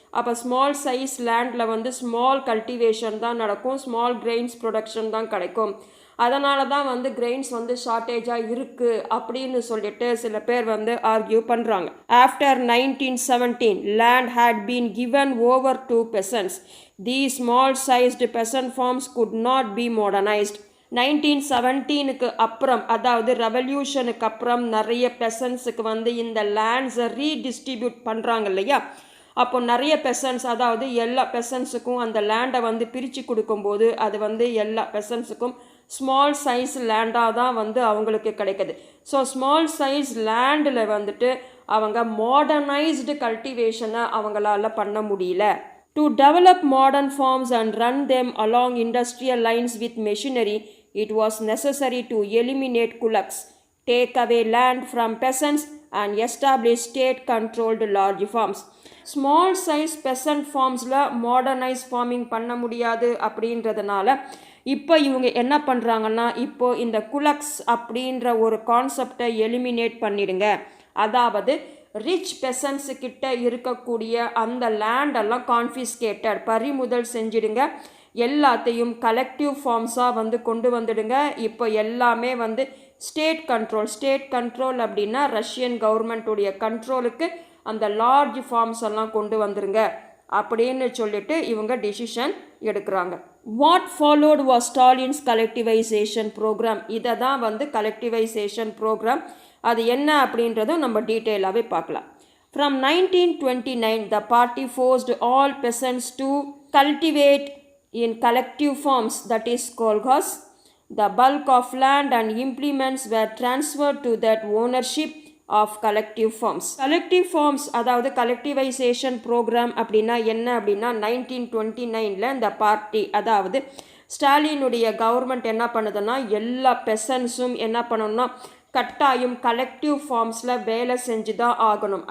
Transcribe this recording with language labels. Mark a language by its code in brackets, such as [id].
[ta] அப்போ small size லேண்டில் வந்து ஸ்மால் கல்டிவேஷன் தான் நடக்கும், ஸ்மால் கிரெயின்ஸ் ப்ரொடக்ஷன் தான் கிடைக்கும். அதனால தான் வந்து கிரெயின்ஸ் வந்து ஷார்ட்டேஜாக இருக்குது அப்படின்னு சொல்லிட்டு சில பேர் வந்து ஆர்கியூ பண்ணுறாங்க. [en] After 1917 land had been given over to peasants. These small sized peasant farms could not be modernized. [ta] 1917க்கு அப்புறம், அதாவது ரெவல்யூஷனுக்கு அப்புறம் நிறைய பெசன்ஸுக்கு வந்து இந்த லேண்ட்ஸை ரீடிஸ்ட்ரிபியூட் பண்ணுறாங்க இல்லையா, அப்போ நிறைய பெசன்ஸ், அதாவது எல்லா பெசன்ஸுக்கும் அந்த லேண்டை வந்து பிரித்து கொடுக்கும்போது அது வந்து எல்லா பெசன்ஸுக்கும் ஸ்மால் சைஸ் லேண்டாக தான் வந்து அவங்களுக்கு கிடைக்குது. ஸோ ஸ்மால் சைஸ் லேண்டில் வந்துட்டு அவங்க மாடர்னைஸ்டு கல்டிவேஷனை அவங்களால பண்ண முடியல. [en] To develop modern farms and run them along industrial lines with machinery, it was necessary to eliminate kulaks, take away land from peasants and establish state-controlled large farms. Small size peasant farms [ta] ல modernise farming பண்ண முடியாது அப்படின்றதுனால இப்போ இவங்க என்ன பண்ணுறாங்கன்னா, இப்போ இந்த குலக்ஸ் அப்படின்ற ஒரு கான்செப்டை எலிமினேட் பண்ணிடுங்க. அதாவது ரிச் பெசன்ஸு கிட்ட இருக்கக்கூடிய அந்த லேண்டெல்லாம் கான்ஃபிஸ்கேட்டட், பறிமுதல் செஞ்சிடுங்க, எல்லாத்தையும் கலெக்டிவ் ஃபார்ம்ஸாக வந்து கொண்டு வந்துடுங்க. இப்போ எல்லாமே வந்து ஸ்டேட் கண்ட்ரோல் அப்படின்னா ரஷ்யன் கவர்மெண்ட்டுடைய கண்ட்ரோலுக்கு அந்த லார்ஜ் ஃபார்ம்ஸ் எல்லாம் கொண்டு வந்துருங்க அப்படின்னு சொல்லிட்டு இவங்க டிசிஷன் எடுக்கிறாங்க. [en] What followed was Stalin's collectivisation programme. [ta] இதை தான் வந்து கலெக்டிவைசேஷன் ப்ரோக்ராம், அது என்ன அப்படின்றதும் நம்ம டீட்டெயிலாகவே பார்க்கலாம். [en] From 1929 the party forced all peasants to cultivate in collective farms, that is kolkhoz. The bulk of land and implements were transferred to that ownership of collective farms. [ta] Collective farms, அதாவது கலெக்டிவைசேஷன் program அப்படின்னா என்ன அப்படின்னா, 1929 இந்த party, அதாவது ஸ்டாலினுடைய government என்ன பண்ணுதுன்னா, எல்லா பெசன்ஸும் என்ன பண்ணணும்னா கட்டாயம் கலெக்டிவ் ஃபார்ம்ஸில் வேலை செஞ்சு தான் ஆகணும்.